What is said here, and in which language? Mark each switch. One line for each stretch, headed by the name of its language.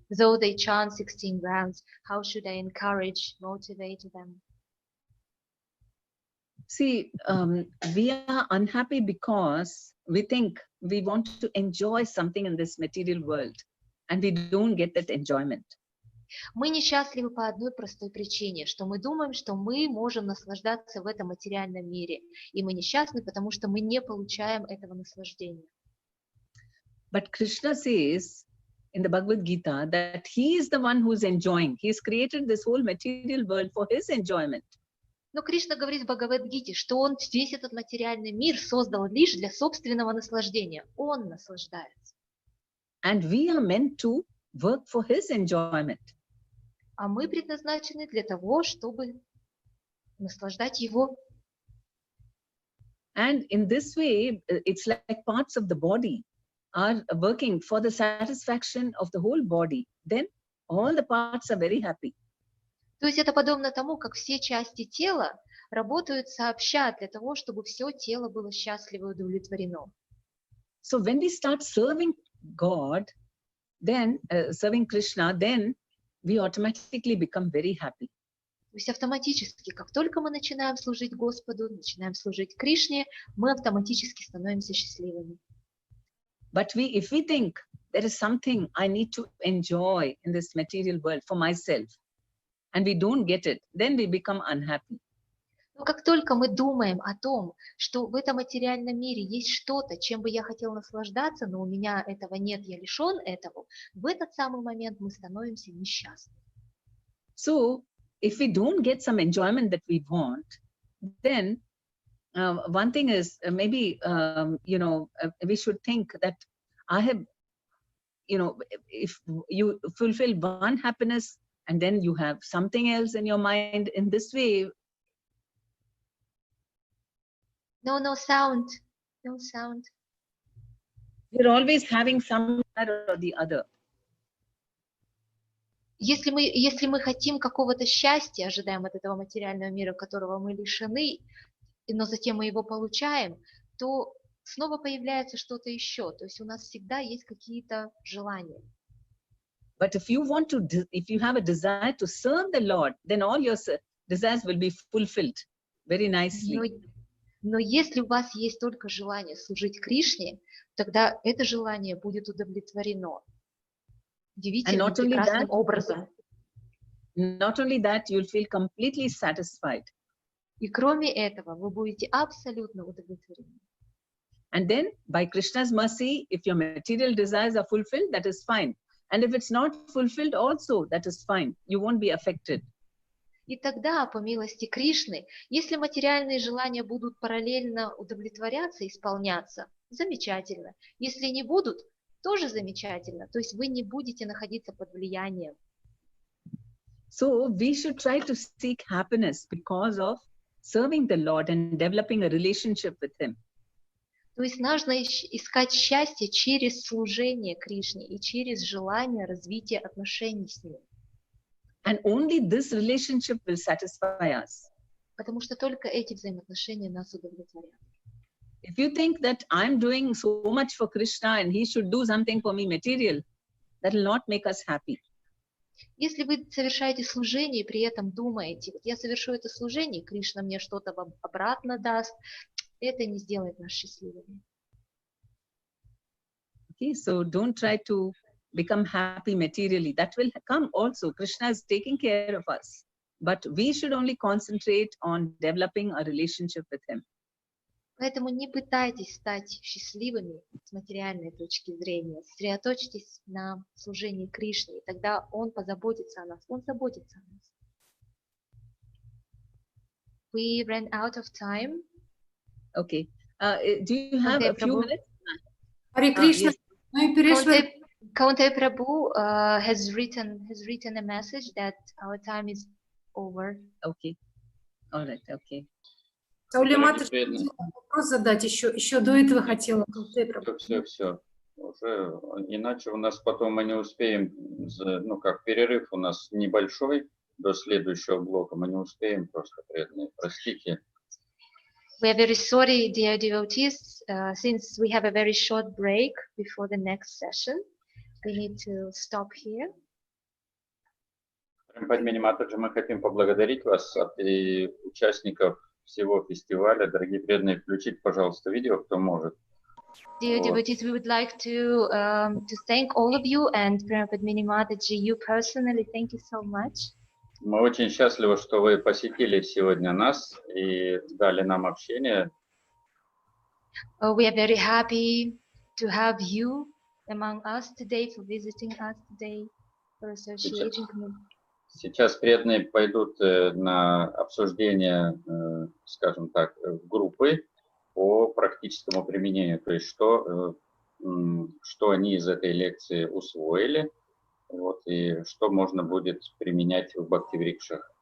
English: Though they chant 16 rounds, how should I encourage, motivate them? See, we are unhappy because we think we want to enjoy something in this material world, and we don't get that enjoyment.
Russian: Мы несчастливы по одной простой причине, что мы думаем, что мы можем наслаждаться в этом материальном мире, и мы несчастны, потому что мы не получаем этого наслаждения.
English: But Krishna says in the Bhagavad Gita that he is the one who is enjoying. He's created this whole material world for his enjoyment.
Russian: Но Кришна говорит в Бхагавад-гите, что он весь этот материальный мир создал лишь для собственного наслаждения. Он наслаждается.
English: And we are meant to work for his enjoyment.
Russian: А мы предназначены для того, чтобы наслаждать его.
English: And in this way, it's like parts of the body are working for the satisfaction of the whole body. Then all the parts are very happy.
Russian: То есть это подобно тому, как все части тела работают сообща для того, чтобы все тело было счастливо и удовлетворено.
English: So when we start serving God, then serving Krishna, then we automatically become very happy.
Russian: То есть автоматически, как только мы начинаем служить Господу, начинаем служить Кришне, мы автоматически становимся счастливыми.
English: But if we think there is something I need to enjoy in this material world for myself, and we don't get it, then we become unhappy.
Russian: Но как только мы думаем о том, что в этом материальном мире есть что-то, чем бы я хотел наслаждаться, но у меня этого нет, я лишен этого, в этот самый момент мы становимся несчастны.
English: So, if we don't get some enjoyment that we want, then one thing is maybe, you know, we should think that I have you know, if you fulfill one happiness and then you have something else in your mind in this way. No sound. No sound. We're always having some or the other.
Russian: Если мы хотим какого-то счастья, ожидаем от этого материального мира, которого мы лишены, но затем мы его получаем, то снова появляется что-то еще. То есть у нас всегда есть какие-то желания.
English: But if you have a desire to serve the Lord, then all your desires will be fulfilled very nicely.
Russian: Но если у вас есть только желание служить Кришне, тогда это желание будет удовлетворено удивительным, прекрасным образом.
English: Not only that, you'll feel completely satisfied.
Russian: И кроме этого, вы будете абсолютно удовлетворены.
English: And then, by Krishna's mercy, if your material desires are fulfilled, that is fine. And if it's not fulfilled also, that is fine. You won't be affected.
Russian: И тогда, по милости Кришны, если материальные желания будут параллельно удовлетворяться, исполняться, замечательно. Если не будут, тоже замечательно. То есть вы не будете находиться под влиянием.
English: So we should try to seek happiness because of serving the Lord and developing a relationship with Him.
Russian: То есть нужно искать счастье через служение Кришне и через желание развития отношений с Ним.
English: And only this relationship will satisfy us.
Russian: Потому что только эти взаимоотношения нас удовлетворят.
English: If you think that I'm doing so much for Krishna and he should do something for me material, that will not make us happy.
Russian: Если вы совершаете служение и при этом думаете, вот я совершу это служение, Кришна мне что-то обратно даст, это не сделает нас счастливыми.
English: Okay, so don't try to become happy materially. That will come also. Krishna is taking care of us. But we should only concentrate on developing a relationship with Him.
Russian: Поэтому не пытайтесь стать счастливыми с материальной точки зрения. Сосредоточьтесь на служении Кришне, и тогда Он позаботится о нас. Он заботится о нас.
English: We ran out of time. Okay. Do you have a few minutes?
Russian: Харе Кришна. Мы перешли.
English: Kaunte Prabhu has written a message that our time is over. Okay. All right. Okay.
Russian: Сауле Матаджи, вопрос задать еще до этого хотела. Все. Уже, иначе у нас потом мы не успеем, ну как перерыв у нас небольшой до следующего блока, мы не успеем просто, преданные, простите.
English: We are very sorry, dear devotees, since we have a very short break before the next session. We need to stop here.
Russian: Према Падмини Матаджи, мы хотим поблагодарить вас и участников всего фестиваля. Дорогие преданные, включите, пожалуйста, видео, кто может.
English: Dear devotees, we would like to thank all of you and Prema Padmini Mataji, you personally, thank you so much.
Russian: Мы очень счастливы, что вы посетили сегодня нас и дали нам общение.
English: We are very happy to have you among us today, for visiting us today, for associating.
Russian: Сейчас преданные пойдут на обсуждение, скажем так, группы по практическому применению, то есть что они из этой лекции усвоили, вот, и что можно будет применять в бхакти-врикшах.